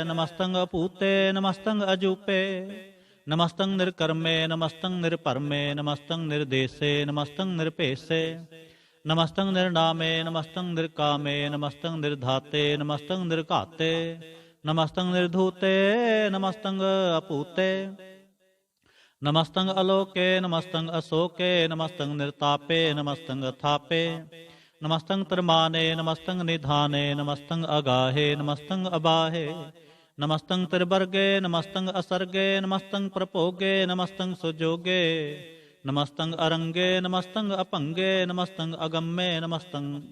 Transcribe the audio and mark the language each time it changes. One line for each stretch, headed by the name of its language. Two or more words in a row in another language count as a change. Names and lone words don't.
Braj: ਨਮਸਤੰ ਅਪੂਤੇ, ਨਮਸਤੰ ਅਜੂਪੇ। ਨਮਸਤੰ ਨਿਰਕਰਮੇ, ਨਮਸਤੰ ਨਿਰਭਰਮੇ। ਨਮਸਤੰ ਨਿਰਦੇਸੇ, ਨਮਸਤੰ ਨਿਰਭੇਸੇ। ਨਮਸਤੰ ਨਿਰਨਾਮੇ, ਨਮਸਤੰ ਨਿਰਕਾਮੇ। ਨਮਸਤੰ ਨਿਰਧਾਤੇ, ਨਮਸਤੰ ਨਿਰਘਾਤੇ। ਨਮਸਤੰ ਨਿਰਧੂਤੇ, ਨਮਸਤੰ ਅਪੂਤੇ। नमस्तंग अलोके नमस्तंग अशोके नमस्तंग निर्तापे नमस्तंग अथापे नमस्तंग त्रिमाने नमस्तंग निधाने नमस्तंग अगाहे नमस्तंग अबाहे नमस्तंग त्रिवर्गे नमस्तंग असर्गे नमस्तंग प्रपोगे नमस्तंग सुजोगे नमस्तंग अरंगे नमस्तंग अपंगे नमस्तंग अगम्मे नमस्तंग